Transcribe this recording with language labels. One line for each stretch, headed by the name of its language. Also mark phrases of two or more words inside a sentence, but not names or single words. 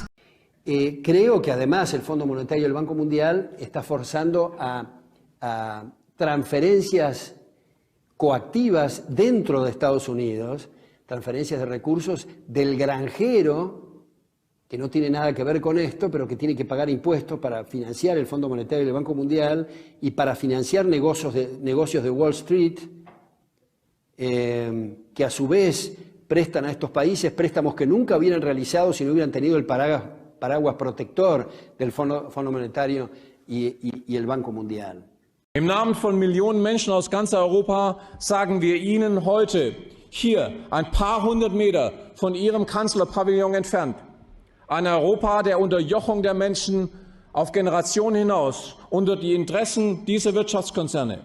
Spanish: Creo que además el Fondo Monetario y el Banco Mundial está forzando a transferencias coactivas dentro de Estados Unidos, transferencias de recursos del granjero, que no tiene nada que ver con esto, pero que tiene que pagar impuestos para financiar el Fondo Monetario y el Banco Mundial y para financiar negocios de Wall Street, que a su vez prestan a estos países préstamos que nunca hubieran realizado si no hubieran tenido el paraguas protector del Fondo Monetario y el Banco Mundial.
German: Im Namen von Millionen Menschen aus ganz Europa sagen wir Ihnen heute, hier ein paar hundert Meter von Ihrem Kanzlerpavillon entfernt, ein Europa der Unterjochung der Menschen auf Generationen hinaus unter die Interessen dieser Wirtschaftskonzerne.